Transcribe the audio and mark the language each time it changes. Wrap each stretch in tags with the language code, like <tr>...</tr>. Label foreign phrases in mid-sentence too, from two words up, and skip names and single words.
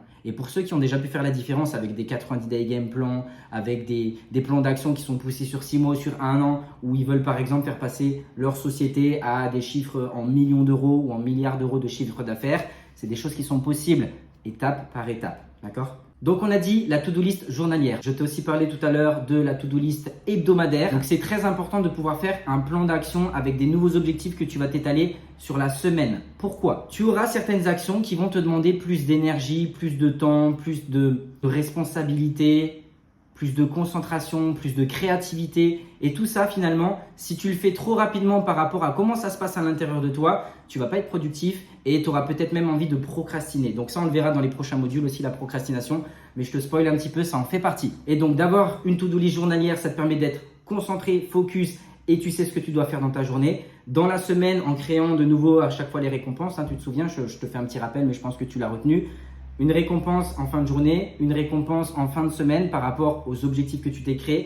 <fr>Et pour ceux qui ont déjà pu faire la différence avec des</fr> <en>90 day game plans,</en> <fr>avec des plans d'action qui sont poussés sur 6 mois, sur 1 an, où ils veulent par exemple faire passer leur société à des chiffres en millions d'euros ou en milliards d'euros de chiffre d'affaires, c'est des choses qui sont possibles étape par étape. D'accord ? Donc on a dit la</fr> <en>to-do list</en> <fr>journalière. Je t'ai aussi parlé tout à l'heure de la</fr> <en>to-do list</en> <fr>hebdomadaire. Donc c'est très important de pouvoir faire un plan d'action avec des nouveaux objectifs que tu vas t'étaler sur la semaine. Pourquoi ? Tu auras certaines actions qui vont te demander plus d'énergie, plus de temps, plus de responsabilité, plus de concentration, plus de créativité. Et tout ça, finalement, si tu le fais trop rapidement par rapport à comment ça se passe à l'intérieur de toi, tu vas pas être productif et tu auras peut-être même envie de procrastiner. Donc ça, on le verra dans les prochains modules aussi, la procrastination. Mais je te spoil un petit peu, ça en fait partie. Et donc d'avoir une</fr> <en>to-do list</en> <fr>journalière, ça te permet d'être concentré, focus et tu sais ce que tu dois faire dans ta journée. Dans la semaine, en créant de nouveau à chaque fois les récompenses, tu te souviens, je te fais un petit rappel, mais je pense que tu l'as retenu. Une récompense en fin de journée, une récompense en fin de semaine par rapport aux objectifs que tu t'es créés.</fr>